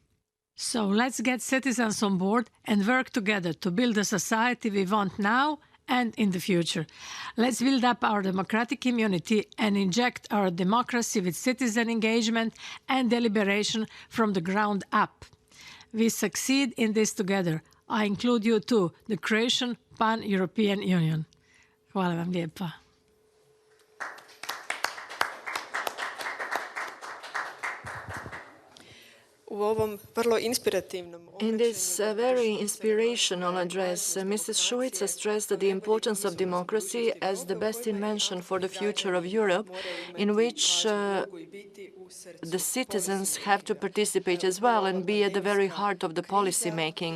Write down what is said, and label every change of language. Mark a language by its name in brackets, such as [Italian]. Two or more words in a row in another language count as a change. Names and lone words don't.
[English] So let's get citizens on board and work together to build the society we want now and in the future. Let's build up our democratic immunity and inject our democracy with citizen engagement and deliberation from the ground up. We succeed in this together. I include you too, the Croatian Pan-European Union. [Croatian] Hvala vam lijepa. [English] In this very inspirational address, Mrs. Šuica stressed the importance of democracy as the best invention for the future of Europe, in which the citizens have to participate as well and be at the very heart of the policy making.